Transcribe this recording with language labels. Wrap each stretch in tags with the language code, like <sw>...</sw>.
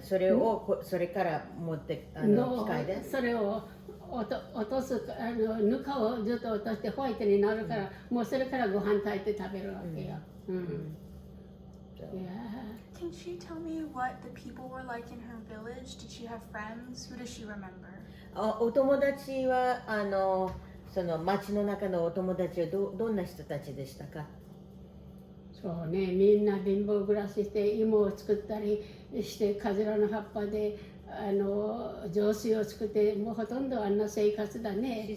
<ja>それから持って機械で。それを落とすぬかをずっと落としてホワイトになるから、もうそれからご飯炊いて食べるわけよ。</ja> <en>So. Yeah. Can she tell me what the people were like in her village? Did she have friends? Who does she remember?</en> <ja>お友達はその町の中のお友達はどんな人たちでしたか？そうね、みんな貧乏暮らしして芋を作ったりしてカズラの葉っぱで雑炊を作ってもうほとんどあんな生活だね。</ja>